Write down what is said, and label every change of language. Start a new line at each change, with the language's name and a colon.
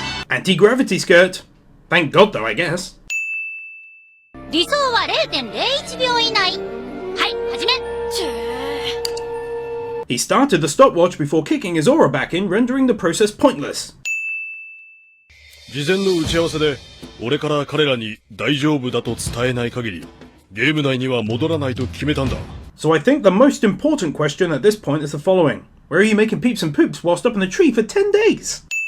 English: Anti-gravity skirt. Thank God though, I guess.
Japanese: 理想は 0.01 秒以内。はい、始め。
English: He started the stopwatch before kicking his aura back in, rendering the process pointless.
Japanese: 事前の打ち合わせで俺から彼らに大丈夫だと伝えない限りゲーム内には戻らないと決めたんだ。
English: So I think the most important question at this point is the following. Where are you making peeps and poops whilst up in a tree for 10 days?